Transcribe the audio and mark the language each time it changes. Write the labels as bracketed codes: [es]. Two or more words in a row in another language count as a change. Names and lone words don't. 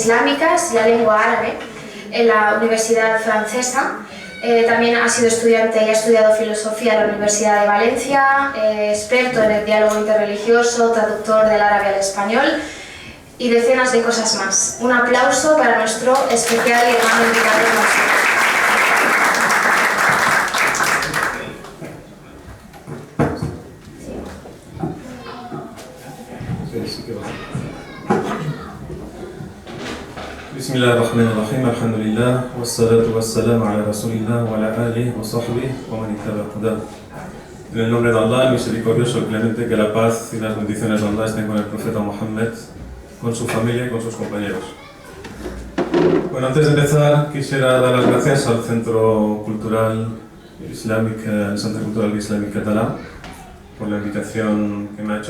[es] islámicas y la lengua árabe en la Universidad Francesa. También ha sido estudiante y ha estudiado filosofía en la Universidad de Valencia, experto en el diálogo interreligioso, traductor del árabe al español y decenas de cosas más. Un aplauso para nuestro especial y hermano invitado de nosotros. [ar] بسم الله الرحمن الرحيم، الحمد لله، والصلاة والسلام على رسول الله وعلى آله وصحبه ومن اتبع هداه. [es] En el nombre de Allah, el misericordioso, el clemente, que la paz y las bendiciones de Allah estén con el profeta Muhammad, con su familia y con sus compañeros. Bueno, antes de empezar, quisiera dar las gracias al Centro Cultural Islámico, el Centro Cultural Islámico Catalán, por la invitación que me ha hecho.